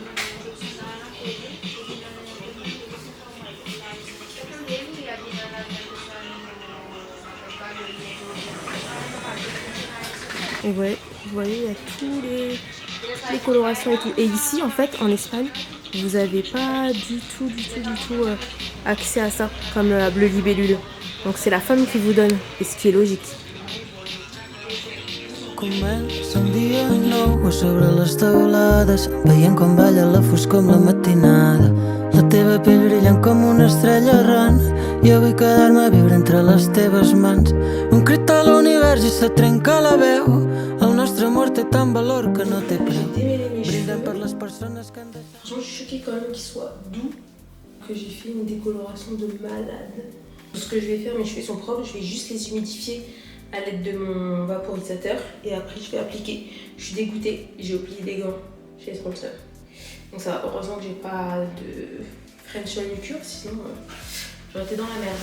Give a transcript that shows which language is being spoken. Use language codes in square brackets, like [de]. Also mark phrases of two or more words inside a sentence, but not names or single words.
[fr] Et vous voyez, il y a toutes les colorations et tout. Et ici, en fait, en Espagne, vous n'avez pas du tout accès à ça, comme à Bleu Libellule. Donc c'est la femme qui vous donne, et ce qui est logique. [ca] Comença un dia nou sobre les teulades, veient com balla la foscor amb la matinada. La teva pell brillant com una estrella errant. Jo vull quedar-me a viure entre les teves mans. Un crit a l'univers i se trenca la veu. El nostre amor té tant valor que no té preu. Brindem per les persones que han deixat. [fr] Je suis choquée quand même qu'il soit doux, que j'ai fait une décoloration de malade. Ce que je vais faire, mes cheveux sont propres, je vais juste les humidifier à l'aide de mon vaporisateur et après je vais appliquer. Je suis dégoûtée, j'ai oublié des gants chez les sponsors. Donc ça va, heureusement que j'ai pas de French manucure, sinon j'aurais été dans la merde.